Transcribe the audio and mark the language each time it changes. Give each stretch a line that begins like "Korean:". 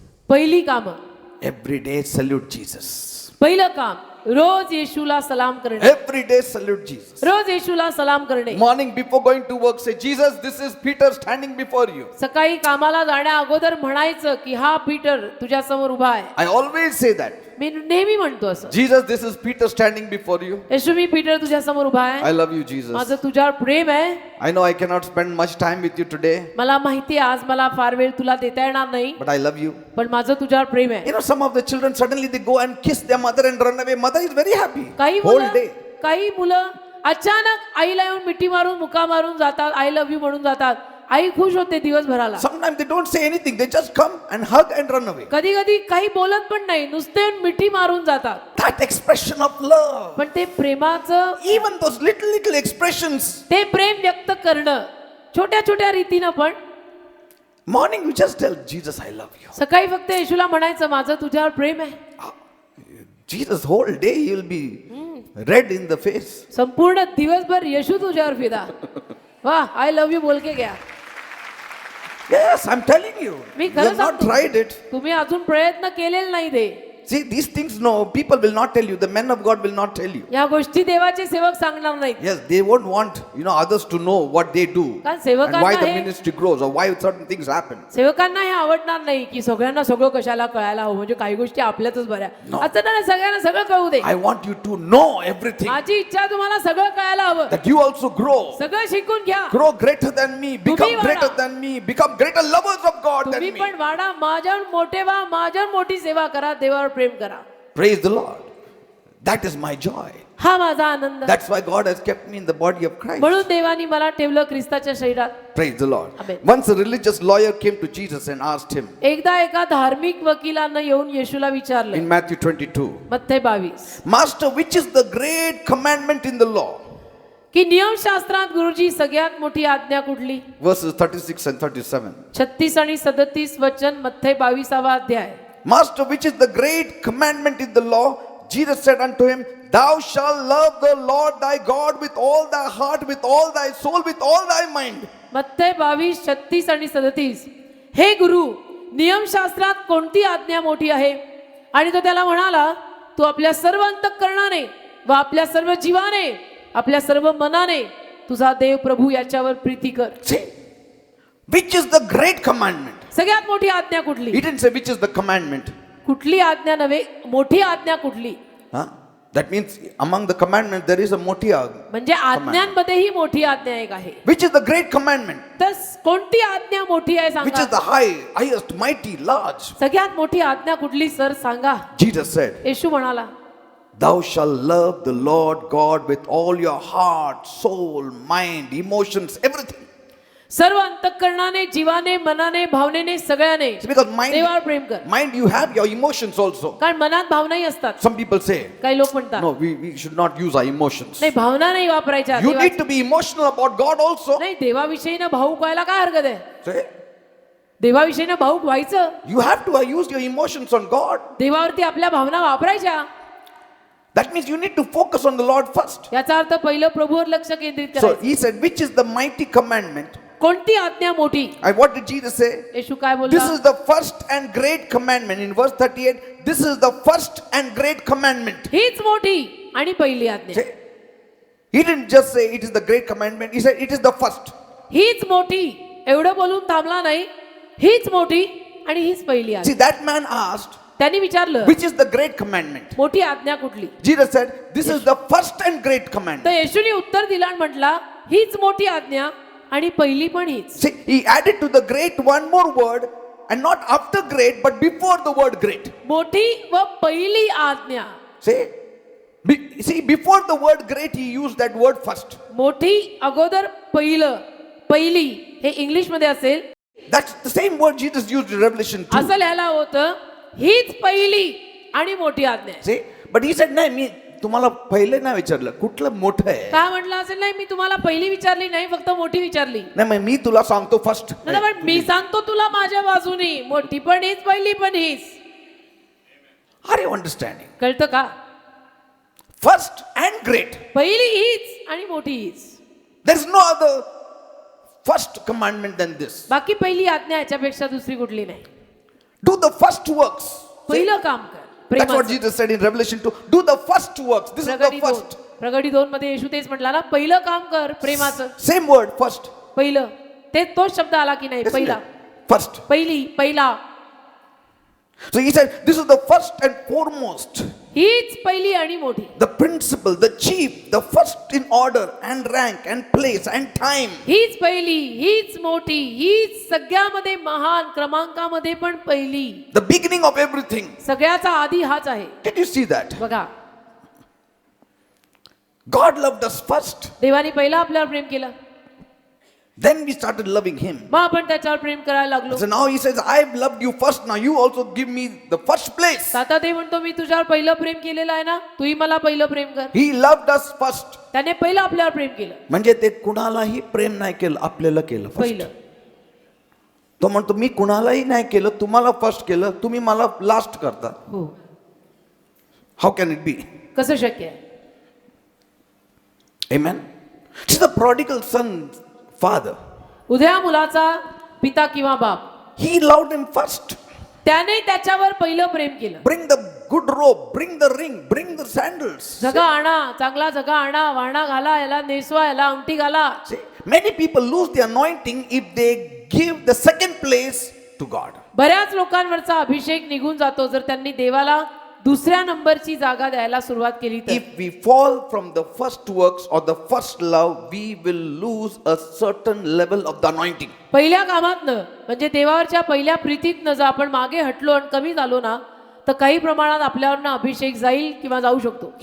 Marathi: पहिली कामं.
English: every day salute Jesus.
Marathi: पहिलं काम रोज येशूला सलाम करणे.
English: Every day salute Jesus.
Marathi: रोज येशूला सलाम करणे.
English: Morning before going to work, say, Jesus, this is Peter standing before you.
Marathi: सकाळी कामाला जाण्या अगोदर म्हणायचं की हा पीटर तुझ्या समोर उभा आहे.
English: I always say that.
Marathi: मी नेहमी म्हणतो असं.
English: Jesus, this is Peter standing before you.
Marathi: Yeshu मी Peter तुझ्या समोर उभा आहे.
English: I love you, Jesus.
Marathi: माझं तुझ्यावर प्रेम आहे.
English: I know I cannot spend much time with you today,
Marathi: मला माहिती आहे आज मला फार वेळ तुला देता येणार नाही
English: but I love you.
Marathi: पण माझं तुझ्यावर प्रेम आहे.
English: You know, some of the children suddenly they go and kiss their mother and run away. Mother is very happy.
Marathi: काही मुलं अचानक आईला येऊन मिठी मारून मुका मारून जातात.
English: I love you
Marathi: म्हणून जातात. आई खुश होते दिवसभराला.
English: Sometimes they don't say anything. They just come and hug and run away.
Marathi: कधी कधी काही बोलत पण नाही नुसते मिठी मारून जातात.
English: That expression of love.
Marathi: पण ते प्रेमाचं
English: Even those little expressions.
Marathi: ते प्रेम व्यक्त करणं छोट्या छोट्या रीतीनं पण.
English: Morning you just tell Jesus I love you.
Marathi: सकाळी फक्त येशूला म्हणायचं माझं तुझ्यावर प्रेम आहे.
English: Jesus whole day he will be red in the face.
Marathi: संपूर्ण दिवसभर येशू तुझ्यावर फिदा.
Hindi: वा
English: I love you
Hindi: बोल के गया.
English: Yes, I'm telling you.
Marathi: मी
English: You
Marathi: खरं
English: have not
Marathi: सांगतो.
English: tried it.
Marathi: तुम्ही अजून प्रयत्न केलेला नाही ते.
English: See, these things, no, people will not tell you. The men of God will not tell you.
Marathi: या गोष्टी देवाचे सेवक सांगणार नाहीत.
English: Yes, they won't want, others to know what they do
Marathi: कारण
English: and
Marathi: सेवकांना
English: why the
Marathi: हे
English: ministry grows or why certain things happen.
Marathi: सेवकांना हे आवडणार नाही की सगळ्यांना सगळं कशाला कळायला हवं म्हणजे काही गोष्टी आपल्यातच बऱ्या.
English: No.
Marathi: असं नाही सगळ्यांना सगळं कळू दे.
English: I want you to know everything.
Marathi: माझी इच्छा तुम्हाला सगळं कळायला हवं.
English: That you also grow.
Marathi: सगळं शिकून घ्या.
English: Grow greater than me. Become
Marathi: तुम्ही वाढा.
English: greater than me. Become greater lovers of God than
Marathi: तुम्ही
English: me.
Marathi: पण वाढा माझ्यावर मोठे व्हा माझ्यावर मोठी सेवा करा देवावर प्रेम करा.
English: Praise the Lord. That is my joy.
Marathi: हा माझा आनंद.
English: That's why God has kept me in the body of Christ.
Marathi: म्हणून देवानी मला ठेवलं ख्रिस्ताच्या शरीरात.
English: Praise the Lord. Amen. Once a religious lawyer came to Jesus and asked him
Marathi: एकदा एका धार्मिक वकिलानं येऊन येशूला विचारलं.
English: in Matthew 22,
Marathi: मत्थई 22
English: Master, which is the great commandment in the law?
Marathi: की नियमशास्त्रात गुरुजी सगळ्यात मोठी आज्ञा कुठली?
English: Verses 36 and 37.
Marathi: 36 आणि 37 वचन मत्थई 22वा अध्याय.
English: Master, which is the great commandment in the law? Jesus said unto him, Thou shalt love the Lord thy God with all thy heart, with all thy soul, with all thy mind.
Marathi: मत्थई 22 36 आणि 37. हे गुरु नियमशास्त्रात कोणती आज्ञा मोठी आहे? आणि तो त्याला म्हणाला तू आपल्या सर्व अंतःकरणाने व आपल्या सर्व जीवाने आपल्या सर्व मनाने तुझा देव प्रभू याच्यावर प्रीती कर.
English: See, which is the great commandment?
Marathi: सगळ्यात मोठी आज्ञा कुठली?
English: He didn't say which is the commandment.
Marathi: कुठली आज्ञा नव्हे, मोठी आज्ञा कुठली? Huh?
English: That means among the commandments there is a moti
Marathi: म्हणजे आज्ञांमध्येही मोठी आज्ञा एक आहे.
English: which is the great commandment,
Marathi: तर कोणती आज्ञा मोठी आहे
English: which is
Marathi: सांगा?
English: the highest, mighty, large.
Marathi: सगळ्यात मोठी आज्ञा कुठली सर सांगा?
English: Jesus said,
Marathi: येशू म्हणाला,
English: thou shalt love the Lord God with all your heart, soul, mind, emotions, everything.
Marathi: सर्व अंतःकरणाने, जीवाने, मनाने, भावनेने, सगळ्याने
English: Because
Marathi: देवावर प्रेम कर.
English: mind you have your emotions also.
Marathi: कारण मनात भावनाही असतात.
English: Some people say,
Marathi: काही लोक म्हणतात
English: no, we should not use our emotions.
Marathi: नाही, भावना नाही वापरायच्या.
English: You need to be emotional about God also.
Marathi: नाही, देवाविषयीनं भावुक व्हायला काय हरकत आहे?
English: Say,
Marathi: देवाविषयीनं भावुक व्हायचं.
English: you have to use your emotions on God.
Marathi: देवावरती आपल्या भावना वापरायच्या.
English: That means you need to focus on the Lord first.
Marathi: याचा अर्थ पहिलं प्रभूवर लक्ष केंद्रित
English: So
Marathi: करायचं.
English: he said, which is the mighty commandment?
Marathi: कोणती आज्ञा मोठी?
English: And what did Jesus say?
Marathi: येशू काय
English: This
Marathi: बोलला?
English: is the first and great commandment. In verse 38, this is the first and great commandment.
Marathi: हीच मोठी आणि पहिली आज्ञा.
English: See? He didn't just say it is the great commandment. He said it is the first.
Marathi: हीच मोठी एवढं बोलून थांबला नाही. हीच मोठी आणि हीच पहिली
English: See,
Marathi: आज्ञा.
English: that man asked,
Marathi: त्यांनी विचारलं,
English: which is the great commandment?
Marathi: मोठी आज्ञा कुठली?
English: Jesus said, this is the first and great
Marathi: तर
English: commandment.
Marathi: येशूने उत्तर दिलं आणि म्हटला, हीच मोठी आज्ञा आणि पहिली पण हीच.
English: See, he added to the great one more word, and not after great, but before the word great.
Marathi: मोठी व पहिली आज्ञा.
English: See, before the word great, he used that word first.
Marathi: मोठी अगोदर पहिलं, पहिली हे इंग्लिश मध्ये असेल.
English: That's the same word Jesus used in Revelation 2.
Marathi: असं लिहायला होतं, हीच पहिली आणि मोठी आज्ञा आहे.
English: See, but he said,
Marathi: नाही, मी तुम्हाला पहिले नाही विचारलं, कुठलं मोठं आहे? काय म्हटलं असेल? नाही, मी तुम्हाला पहिली विचारली नाही, फक्त मोठी विचारली. नाही, मग मी तुला सांगतो फर्स्ट. नाही, पण मी सांगतो तुला माझ्या बाजूनी, मोठी पण हीच, पहिली पण हीच.
English: Are you understanding?
Marathi: कळतं का?
English: First and great.
Marathi: पहिली हीच आणि मोठी हीच.
English: There is no other first commandment than this.
Marathi: बाकी पहिली आज्ञा याच्यापेक्षा दुसरी कुठली नाही.
English: Do the first works. See,
Marathi: पहिलं काम कर.
English: that's what
Marathi: प्रेमाचं.
English: Jesus said in Revelation 2. Do the first works. This is the
Marathi: प्रगटी दोन,
English: first.
Marathi: प्रगटी 2 मध्ये येशू तेच म्हटला ना, पहिलं काम कर प्रेमाचं.
English: Same word, first.
Marathi: पहिलं, ते तोच शब्द आला की नाही?
English: Isn't
Marathi: पहिला,
English: it? First.
Marathi: पहिली, पहिला.
English: So he said, this is the first and foremost.
Marathi: हीच पहिली आणि मोठी.
English: The principal, the chief, the first in order and rank and place and time.
Marathi: हीच पहिली, हीच मोठी, हीच सगळ्यामध्ये महान, क्रमांकामध्ये पण पहिली.
English: The beginning of everything.
Marathi: सगळ्याचा आधी हाच आहे.
English: Did you see that?
Marathi: बघा,
English: God loved us first.
Marathi: देवाने पहिला आपल्यावर प्रेम केलं,
English: Then we started loving him.
Marathi: मग आपण त्याच्यावर प्रेम करायला लागलो.
English: So now he says, I've loved you first. Now you also give me the first place.
Marathi: आता ते म्हणतो, मी तुझ्यावर पहिलं प्रेम केलेलं आहे ना, तूही मला पहिलं प्रेम कर.
English: He loved us first.
Marathi: त्याने पहिलं आपल्यावर प्रेम केलं. म्हणजे ते कुणालाही प्रेम नाही केलं, आपल्याला केलं first. पहिलं. तो म्हणतो, मी कुणालाही नाही केलं, तुम्हाला फर्स्ट केलं, तुम्ही मला लास्ट करता. हो,
English: How can it be?
Marathi: कसं शक्य आहे?
English: Amen. See, the prodigal son, father,
Marathi: उद्या मुलाचा पिता किंवा बाप,
English: he loved him first.
Marathi: त्याने त्याच्यावर पहिलं प्रेम केलं.
English: Bring the good robe, bring the ring, bring the sandals.
Marathi: जगा आणा, चांगला जगा आणा, वाणा घाला, याला नेसवा, याला अंगठी घाला.
English: See, many people lose the anointing if they give the second place to God.
Marathi: बऱ्याच लोकांवरचा अभिषेक निघून जातो जर त्यांनी देवाला दुसऱ्या नंबरची जागा द्यायला सुरुवात केली तर.
English: If we fall from the first works or the first love, we will lose a certain level of the anointing.
Marathi: पहिल्या कामातनं म्हणजे देवावरच्या पहिल्या प्रीतीतनं जर आपण मागे हटलो आणि कमी झालो ना, तर काही प्रमाणात आपल्यावरनं अभिषेक जाईल किंवा जाऊ शकतो.